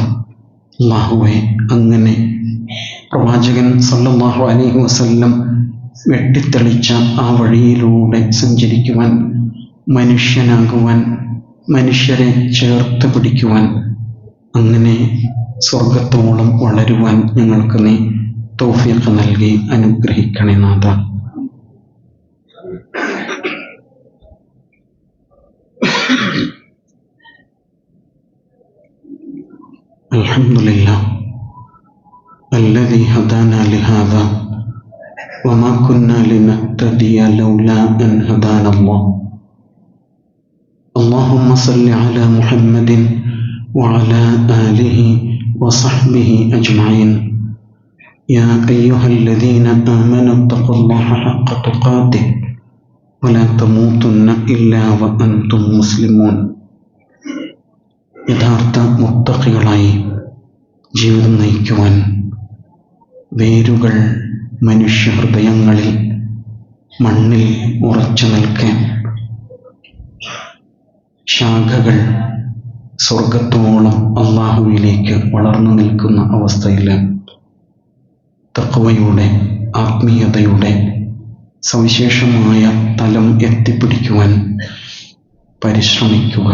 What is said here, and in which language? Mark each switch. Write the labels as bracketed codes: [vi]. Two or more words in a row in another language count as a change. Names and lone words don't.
[ml] അല്ലാഹുവേ, അങ്ങനെ പ്രവാചകൻ [ar] صلى الله عليه وسلم [ml] വെട്ടിത്തെളിച്ച ആ വഴിയിലൂടെ സഞ്ചരിക്കുവാൻ, മനുഷ്യനാകുവാൻ, മനുഷ്യരെ ചേർത്ത് പിടിക്കുവാൻ, അങ്ങനെ സ്വർഗത്തോളം വളരുവാൻ ഞങ്ങൾക്ക് നീ തൗഫീഖ് നൽകി അനുഗ്രഹിക്കണേ നാഥ. [ar] الحمد لله الذي هدانا لهذا وما كنا لنهتدي لولا أن هدانا الله. اللهم صل على محمد وعلى آله وصحبه أجمعين. يا أيها الذين آمنوا اتقوا الله حق تقاته ولا تموتن إلا وأنتم مسلمون. [ml] യഥാർത്ഥ മുത്തഖികളായി ജീവിതം നയിക്കുവാൻ വേരുകൾ മനുഷ്യ ഹൃദയങ്ങളിൽ മണ്ണിൽ ഉറച്ചു നിൽക്കാൻ, ശാഖകൾ സ്വർഗത്തോളം അള്ളാഹുവിലേക്ക് വളർന്നു നിൽക്കുന്ന അവസ്ഥയിൽ തഖ്വയുടെ, ആത്മീയതയുടെ സവിശേഷമായ തലം എത്തിപ്പിടിക്കുവാൻ പരിശ്രമിക്കുക.